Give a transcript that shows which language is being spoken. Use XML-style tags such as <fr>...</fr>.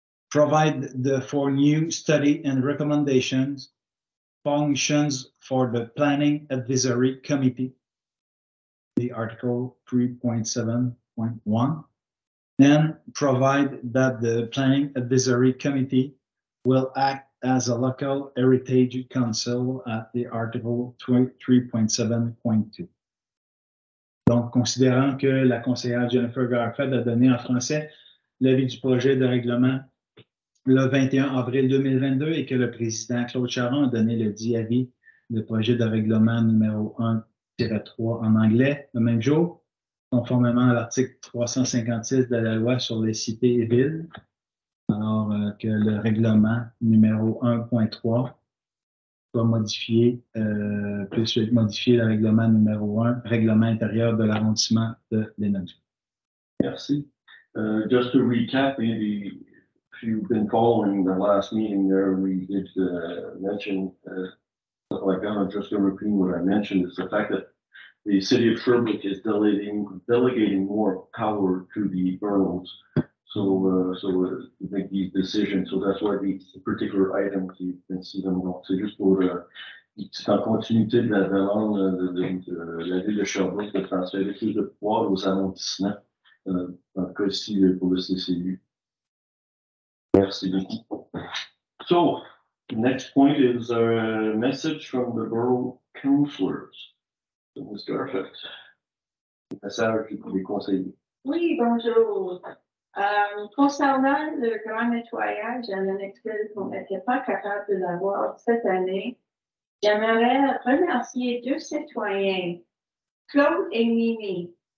<en>Provide for new study and recommendations, functions for the Planning Advisory Committee, the Article 3.7.1, and provide that the Planning Advisory Committee will act as a local heritage council at the Article 3.7.2.</en> <fr>Donc, considérant que la conseillère Jennifer Garfeld a donné en français l'avis du projet de règlement le 21 avril 2022 et que le président Claude Charon a donné le dit avis, le projet de règlement numéro 1-3 en anglais le même jour, conformément à l'article 356 de la loi sur les cités et villes, alors que le règlement numéro 1.3 soit modifié, puisse modifier le règlement numéro 1, règlement intérieur de l'arrondissement de Lennoxville. Merci.</fr> <en>Just to recap, if you've been following the last meeting there, we did mention stuff like that. I'm just going to repeat what I mentioned. Is the fact that the city of Sherbrooke is delegating more power to the boroughs. So to make these decisions. So that's why these particular items, you can see them.</en> <fr>C'est juste pour, c'est en continuité de la demande de la ville de Sherbrooke de transférer plus de pouvoir aux arrondissements, dans le cas ici pour le CCU. Merci beaucoup.</fr> <en>So, the next point is a message from the borough councillors. So, Ms.</en> <fr>Garfeld, message pour les conseillers. Oui, bonjour. Concernant le grand nettoyage à Lennoxville qu'on n'était pas capable de l'avoir cette année, j'aimerais remercier 2 citoyens, Claude et Mimi.</fr>